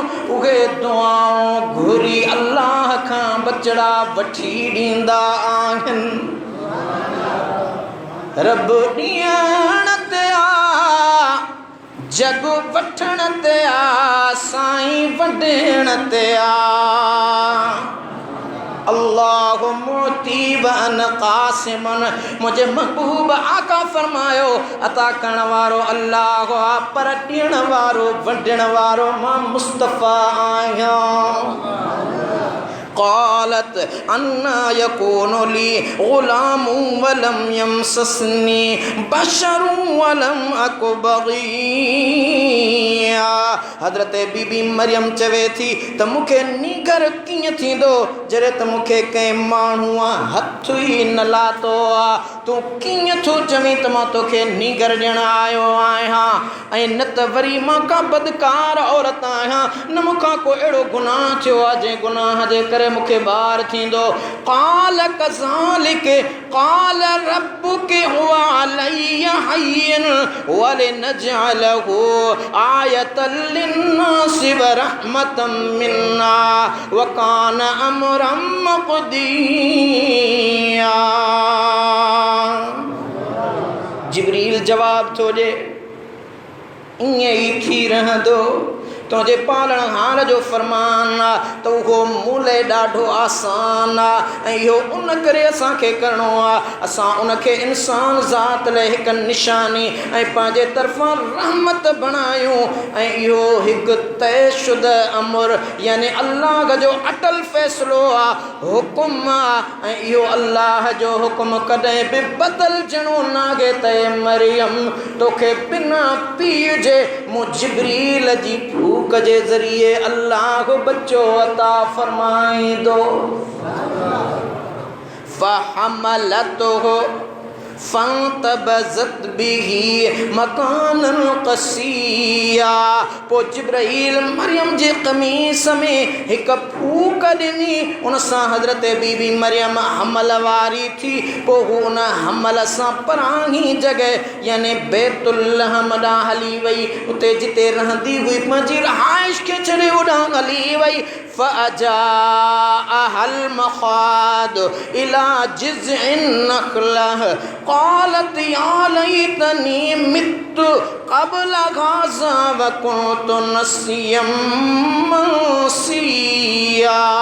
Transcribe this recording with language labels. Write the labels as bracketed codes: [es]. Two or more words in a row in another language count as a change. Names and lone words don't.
[sd] उहे दुआऊं घुरी अल्लाह खां बचड़ा वठी ॾींदा आहिनि। रब ॾियण ते आ, जग वठण ते आ, साईं वॾण ते आ। अल्लाह मोती बन कासिमन, मुझे महबूब आका फरमायो अता करण वारो अल्लाह आ, पर ॾियण वारो वंडण वारो मां मुस्तफ़ा आहियां। [ar] قالت أنى يكون لي غلام ولم يمسسني بشر ولم أك بغيا. [sd] हज़रत बीबी मरियम चवे थी त मूंखे नीगर कीअं थींदो जॾहिं त मूंखे कंहिं माण्हूअ हथ ई न लातो आहे। तूं कीअं थो चवीं त मां तोखे नीगर ॾियणु आयो आहियां, ऐं न त वरी मां का बदकार औरत आहियां, न मूंखां को अहिड़ो गुनाह थियो आहे जंहिं गुनाह जे करे मूंखे ॿार थींदो। [ar] قال كذلك قال ربك هو علي هين ولنجعله آية للناس ورحمة منا وكان أمرا مقضيا. [sd] जिब्रील जवाब थो ॾे, ईअं ई थी रहंदो। तुंहिंजे पालण हार जो फरमान आहे त उहो मूं लाइ ॾाढो आसान आहे, ऐं इहो उन करे असांखे करिणो आहे। असां उनखे इंसान ज़ात लाइ हिकु निशानी ऐं पंहिंजे तरफ़ां रहमत बणायूं, ऐं इहो हिकु तयशुद अमर यानी अल्लाह जो अटल फ़ैसिलो आहे, हुकुम आहे, ऐं इहो अल्लाह जो हुकुम कॾहिं बि बदिलजणो नागे। त मरियम तोखे बिना पीउ जे मूं जिब्रील जी फूक के जरिए अल्लाह बच्चो अता फरमाइंदो। [ar] فحملته فانتبذت به مكانا قصيا. [sd] पोइ जिब्राईल मरियम जे क़मीस में हिकु फूक ॾिनी, उन सां हज़रत बीबी मरियम हमल वारी थी। पोइ हू उन हमल सां परांही जॻह यानी बैतुल्लहम ॾांहुं हली वई, उते जिते रहंदी हुई पंहिंजी रहाइश खे छॾे होॾां हली वई। [ar] فأجاءها المخاض إلى جذع النخلة قالت يا ليتني مت قبل هذا وكنت نسيا منسيا.